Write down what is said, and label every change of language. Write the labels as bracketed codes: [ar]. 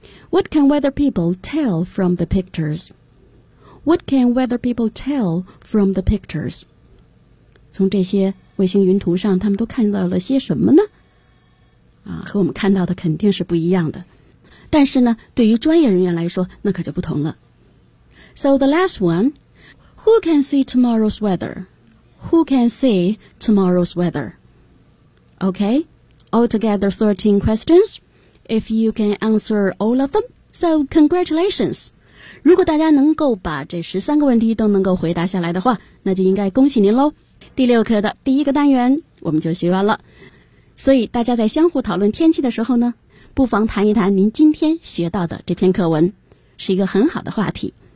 [en] What can weather people tell from the pictures? What can weather people tell from the pictures? [zh] 从这些卫星云图上他们都看到了些什么呢？和我们看到的肯定是不一样的。但是呢，对于专业人员来说，那可就不同了。 [en] So the last one, who can see tomorrow's weather? Who can see tomorrow's weather? Okay, altogether 13 questions. If you can answer all of them, so congratulations. [zh] 如果大家能够把这13个问题都能够回答下来的话，那就应该恭喜您咯。第六课的第一个单元我们就学完了。所以大家在相互讨论天气的时候呢，不妨谈一谈您今天学到的这篇课文，是一个很好的话题。